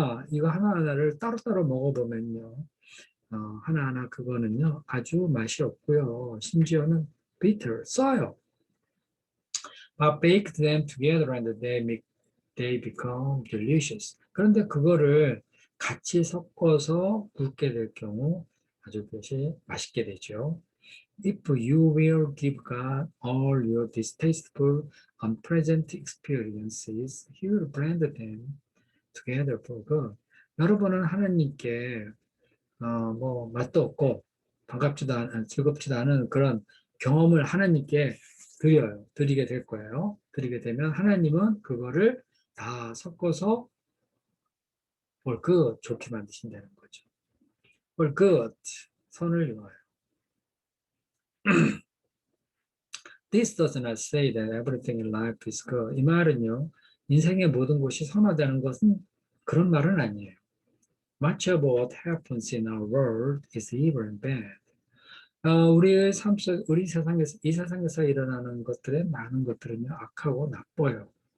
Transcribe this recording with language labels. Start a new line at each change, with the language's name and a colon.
Korean: 이거 하나하나를 따로따로 먹어보면요. 하나하나 그거는요, 아주 맛이 없고요. 심지어는 bitter, 써요.
English: But bake them together and they become delicious.
Korean: 그런데 그거를 같이 섞어서 굽게 될 경우 아주 그것이 맛있게 되죠.
English: If you will give God all your distasteful, unpleasant experiences, He will blend them together for good.
Korean: 여러분은 하나님께 뭐 맛도 없고 즐겁지도 않은 그런 경험을 하나님께 드리게 될 거예요. 드리게 되면 하나님은 그거를 다 섞어서
English: for good
Korean: 좋게 만드신다는 거죠.
English: for good
Korean: 선을 이루어요.
English: This does not say that everything in life is good.
Korean: 이 말은요, 인생의 모든 것이 선하다는 것은 그런 말은 아니에요.
English: Much of what happens in our world is evil and bad.
Korean: 우리의 삶 속, 이 세상에서 일어나는 것들의 많은 것들은요, 악하고 나빠요.